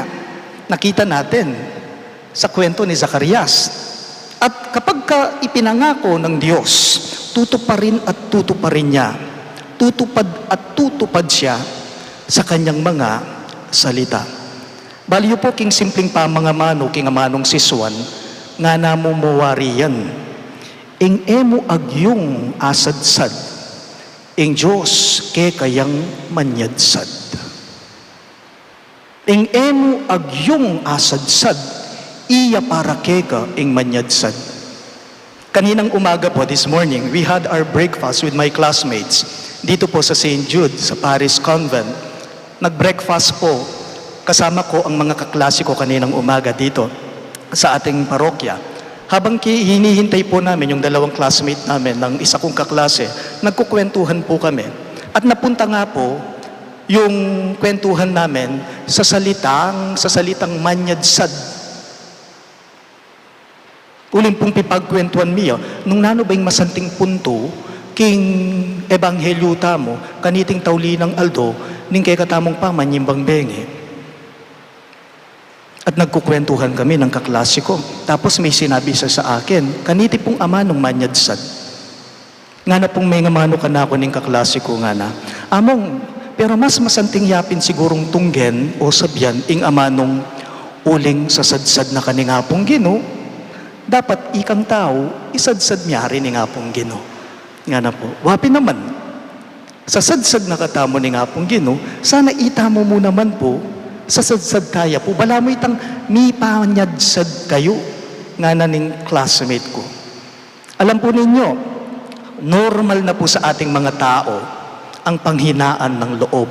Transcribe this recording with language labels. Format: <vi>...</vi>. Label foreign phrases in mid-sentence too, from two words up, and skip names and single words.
<tl>Nakita natin sa kwento ni Zacarias. At kapag ipinangako ng Diyos, tutuparin at tutuparin niya. Tutupad at tutupad siya sa kanyang mga salita.</tl> <pam>Baliyo po king simpleng pamangamano, king amanong siswan, nga namumuwari yan. Ing emo agyong asadsad, ing Diyos ke kayang manyadsad. Ing emo agyong asadsad, iya para keka ing manyadsad.</pam> <tl>Kaninang umaga po,</tl> <en>this morning, we had our breakfast with my classmates</en> <tl>dito po sa St. Jude, sa Parish Convent. Nag-breakfast po, kasama ko ang mga kaklase ko kaninang umaga dito sa ating parokya. Habang hinihintay po namin yung dalawang classmate namin ng isa kong kaklase, nagkukwentuhan po kami. At napunta nga po yung kwentuhan namin sa salitang manyadsad.</tl> <pam>Uling pong pipagkwentuhan miyo, nung nano ba yung masanting punto, king ebanghelyo tamo, kaniting taulinang aldo, ning kay katamong pamanyimbang bengi.</pam> <tl>At nagkukwentuhan kami ng kaklase ko. Tapos may sinabi siya sa akin,</tl> <pam>kaniti pong ama nung manyadsad. Nga na pong may ngamano ka na ako ning kaklase ko nga na, among, pero mas masanting yapin sigurong tunggen o sabyan ing ama nung uling sasadsad na kaningapong Gino, dapat ikang tao, isadsad niya rin ni nga pong Gino. Nga na po, wapi naman, sasadsad na katamo ni nga pong Gino, sana itamo mo naman po, sasadsad kaya po, bala mo itang mipanyadsad kayo, nga na ning classmate ko.</pam> <tl>Alam po ninyo, normal na po sa ating mga tao, ang panghinaan ng loob.</tl>